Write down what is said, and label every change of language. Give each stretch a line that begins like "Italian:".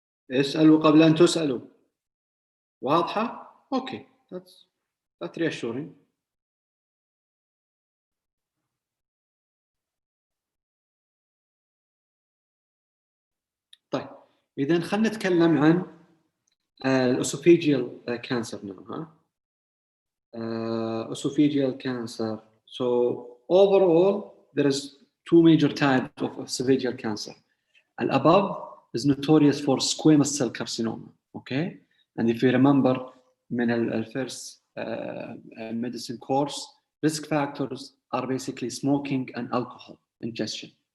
Arabic: اسألوا قبل أن تسألوا.
English: واضحة؟ Okay, that's reassuring.
Arabic: طيب، إذا خلينا نتكلم عن الأسوفيجيال كانسر now.
English: Esophageal cancer. So overall, there is two major types of esophageal cancer. And above is notorious for squamous cell carcinoma. Okay, and if you remember, من the first medicine course, risk factors are basically smoking and alcohol ingestion.